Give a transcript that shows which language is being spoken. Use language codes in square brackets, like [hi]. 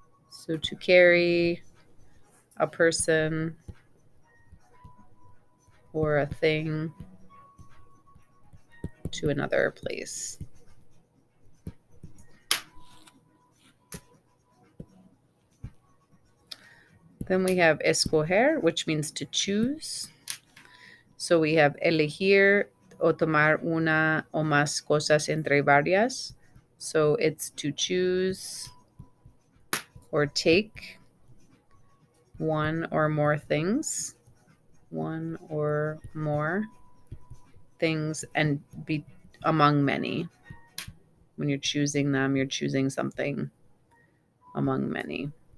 [en] So to carry a person or a thing to another place. Then we have escoger, which means to choose. So we have [es] elegir o tomar una o más cosas entre varias. [en] So it's to choose or take one or more things. One or more things and be among many. When you're choosing them, you're choosing something among many.